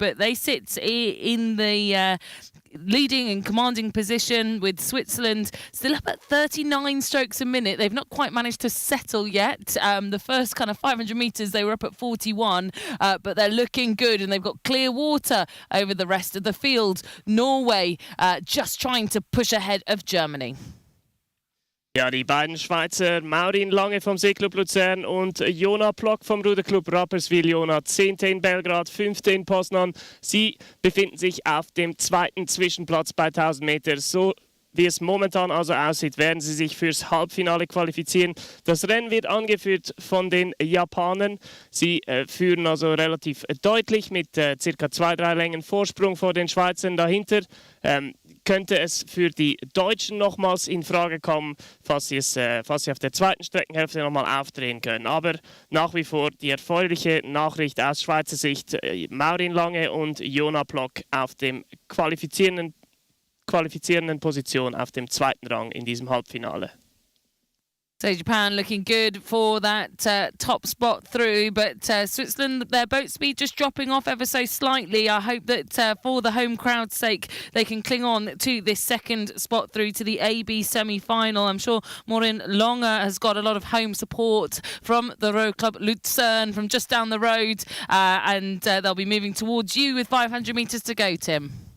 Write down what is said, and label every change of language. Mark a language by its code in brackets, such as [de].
[en] But they sit in the leading and commanding position, with Switzerland still up at 39 strokes a minute. They've not quite managed to settle yet. The first kind of 500 metres they were up at 41, but they're looking good, and they've got clear water over the rest of the field. Norway just trying to push ahead of Germany. [de] Ja, die beiden Schweizer, Maurin Lange vom Segelclub Luzern und Jona Plock vom Ruderclub Rapperswil. Jona 10. in Belgrad, 5. in Poznan. Sie befinden sich auf dem 2. Zwischenplatz bei 1000 Meter. So wie es momentan also aussieht, werden sie sich fürs Halbfinale qualifizieren. Das Rennen wird angeführt von den Japanern. Sie führen also relativ deutlich mit circa 2-3 Längen Vorsprung vor den Schweizern. Dahinter könnte es für die Deutschen nochmals in Frage kommen, falls sie auf der zweiten Streckenhälfte nochmal aufdrehen können. Aber nach wie vor die erfreuliche Nachricht aus Schweizer Sicht: Maurin Lange und Jona Plock auf dem qualifizierenden Position auf dem 2. Rang in diesem Halbfinale. [en] So Japan looking good for that top spot through, but Switzerland, their boat speed just dropping off ever so slightly. I hope that for the home crowd's sake, they can cling on to this second spot through to the AB semi-final. I'm sure Morin Longer has got a lot of home support from the row club Lucerne from just down the road, and they'll be moving towards you with 500 metres to go, Tim.